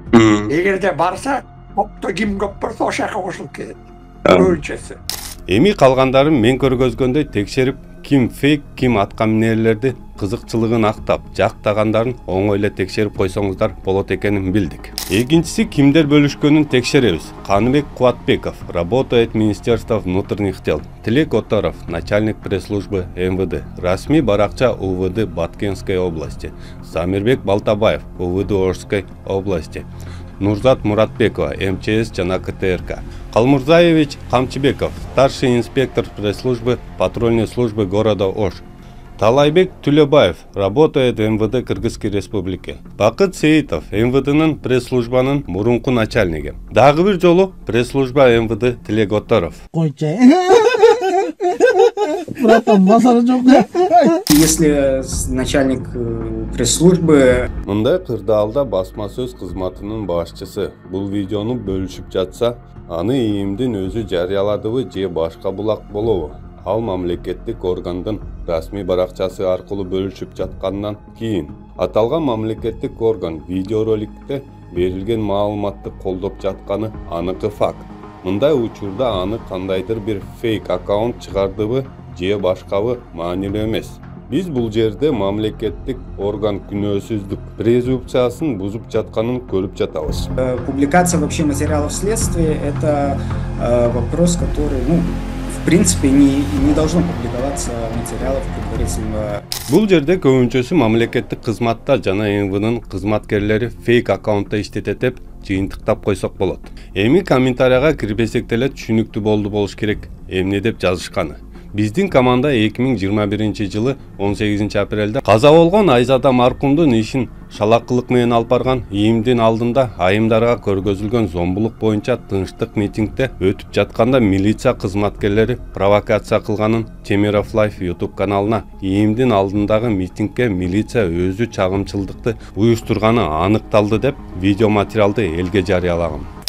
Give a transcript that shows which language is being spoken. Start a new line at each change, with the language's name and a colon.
Kyrgyz: Эгерде барса, топто ким көп болсо ошол жака кошулуп кетет. Көбүнчөсү. Эми калгандарын мен көргөзгөндөй текшерип, ким фейк, ким атка минерлерди кызыкчылыгын актап, жактагандарын оңой эле текшерип койсоңуздар болот экенин билдик. Экинчиси, кимдер бөлүшкөнүн текшеребиз.
Russian: Каныбек Кубатбеков, работает Министерство внутренних дел. Тилек Оторов, начальник пресс-службы МВД. Расмий баракча УВД Баткенской области. Самирбек Балтабаев, УВД Орской области. Нурзат Муратбекова, МЧС жана КТРК. Калмурзаевич Камчыбеков, старший инспектор пресс-службы патрульной службы города Ош. Талайбек Тулебаев, работает в МВД Кыргызской республики.
Kyrgyz: Бакыт Сейитов, МВДнын пресс-службанын мурунку начальниги. Дагы бир жолу пресс-служба МВД Тилек Оторов.
Russian: Если начальник пресс-службы...
Kyrgyz: Мындай кырдаалда басма сөз кызматынын башчысы бул видеону бөлүшүп жатса, аны ИИМдин өзү жарыяладыбы же башка булак болобу? Ал мамлекеттик органдын расмий баракчасы аркылуу бөлүшүп жаткандан кийин аталган мамлекеттик орган видеороликте берилген маалыматты колдоп жатканы аныкы факт. Мындай учурда аны кандайдыр бир фейк аккаунт чыгардыбы же башкабы маанилүү эмес. Биз бул жерде мамлекеттик орган күнөөсүздүк презумпциясын бузуп жатканын көрүп жатабыз.
Russian: Публикация вообще материалов следствия — это вопрос, который, в принципе, не должно публиковаться материалов предварительного.
Kyrgyz: Бул жерде көбүнчөсү мамлекеттик кызматта жана МВДнын кызматкерлери фейк аккаунтта иштетет деп жыйынтыктап койсок болот. Эми комментарийга кирбесек деле түшүнүктүү болуш керек эмне деп жазышканы. Биздин команда 2021 жылы 18 апрелде каза болгон Айзада маркумдун ишин шалакылык менен алып барган ИИМдин алдында айымдарга көргөзүлгөн зомбулук боюнча тынчтык митингде өтүп жатканда милиция кызматкерлери провокация кылганын Темиров Лайф YouTube каналына ИИМдин алдындагы митингге милиция өзү чагымчылдыкты уюштурганы аныкталды деп видео материалды элге жарыялаган.